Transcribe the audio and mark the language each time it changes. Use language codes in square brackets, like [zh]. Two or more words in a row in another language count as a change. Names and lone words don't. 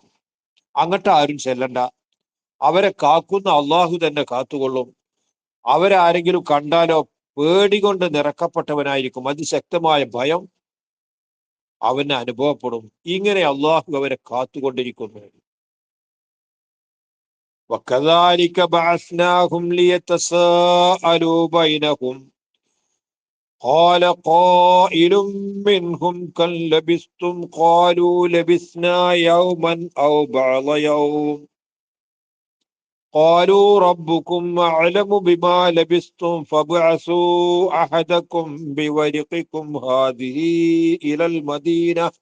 [ml] അങ്ങോട്ട് ആരും ചെല്ലണ്ട, അവരെ കാക്കുന്ന അള്ളാഹു തന്നെ കാത്തുകൊള്ളും. അവരാരെങ്കിലും കണ്ടാലോ പേടി കൊണ്ട് നിറക്കപ്പെട്ടവനായിരിക്കും, അതിശക്തമായ ഭയം അവന് അനുഭവപ്പെടും. ഇങ്ങനെ അള്ളാഹു അവരെ കാത്തുകൊണ്ടിരിക്കുന്നു. [ar] وكذلك بعثناهم ليتساءلوا بينهم قال قائل منهم كم لبثتم قالوا لبثنا يوما أو بعض يوم قالوا ربكم أعلم بما لبثتم فابعثوا أحدكم بورقكم هذه إلى المدينة